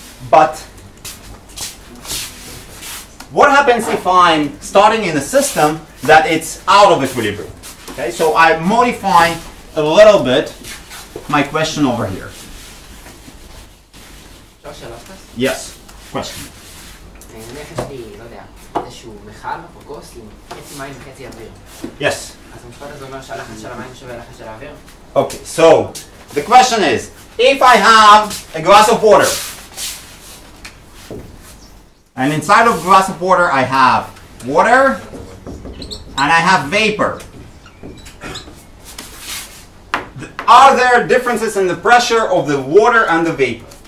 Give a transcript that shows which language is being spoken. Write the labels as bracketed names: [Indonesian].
[English] But what happens if I'm starting in a system that it's out of equilibrium? Okay, so I modify a little bit my question over here. Yes, question. [Hebrew] נניח יש לי, לא יודע, איזשהו מכל או כוס עם חצי מים וחצי אוויר. [English] Yes. [Hebrew] אז המשפט הזה אומר שהלחץ של המים שווה ללחץ של האוויר? [English] Okay, so the question is, if I have a glass of water, and inside of glass of water I have water, and I have vapor, are there differences in the pressure of the water and the vapor?